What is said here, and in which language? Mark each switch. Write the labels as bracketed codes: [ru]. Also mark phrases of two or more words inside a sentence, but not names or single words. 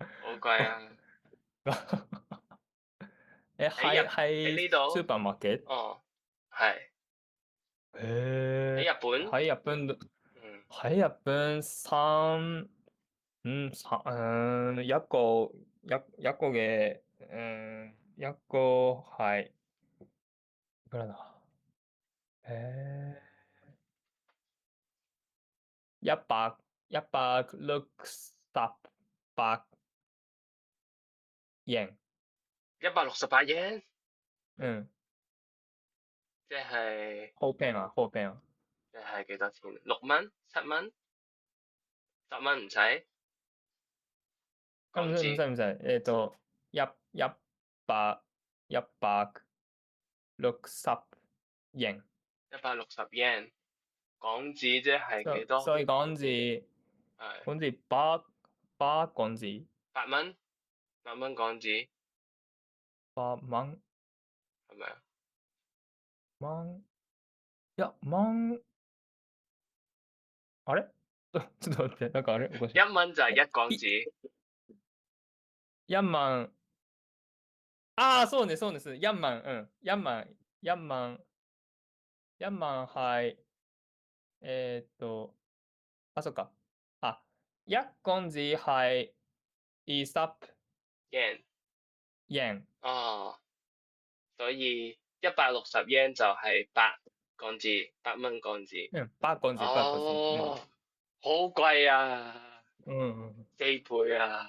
[yue] 好貴啊！喺呢度 supermarket。係。喺日本。喺日本一個嘅一個係 [ja] いくらだ [yue] 168円。 168円。即係好平啊！即係幾多錢？6蚊？7蚊？10蚊唔使？港紙。唔使。160円。 160円。港紙即係幾多？所以港紙8港紙。 8蚊？8蚊港紙。 8蚊。係咪啊 1 万。 [ja] あれちょっと待って、なんかあれおかしい。 [yue] ？1 蚊就係1港紙。 [ja] 1 万。そうです。1万。1万係、そっか。 [yue] 1 港紙係20円。所以160円就係8港紙，8蚊港紙。 8港紙。好貴啊！4倍啊！